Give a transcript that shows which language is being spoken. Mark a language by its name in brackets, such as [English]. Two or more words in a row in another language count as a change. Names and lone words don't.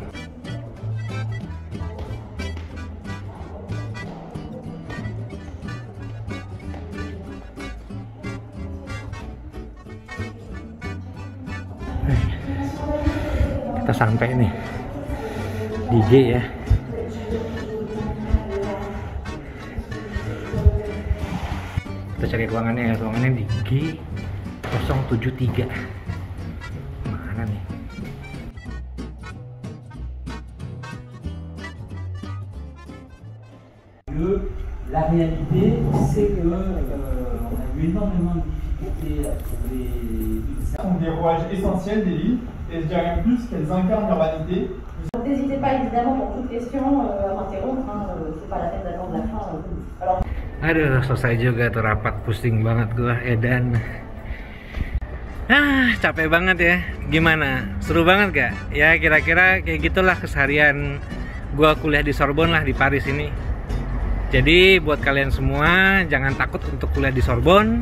[Indonesian] Kita sampai nih di G ya. Kita cari ruangannya ya, ruangannya di G 073. Mana nih? [French] La réalité, c'est que on a eu énormément de difficultés à trouver sont des rouages essentiels des villes, et je dirais même plus qu'elles incarnent l'urbanité. N'hésitez pas évidemment pour toute question à m'interrompre, c'est pas la peine d'attendre la fin. Alors... [Indonesian] Aduh, selesai juga tuh rapat, pusing banget gua, edan. Capek banget ya. Gimana? Seru banget gak? Ya kira-kira kayak gitulah keseharian gua kuliah di Sorbonne lah, di Paris ini. Jadi buat kalian semua jangan takut untuk kuliah di Sorbonne.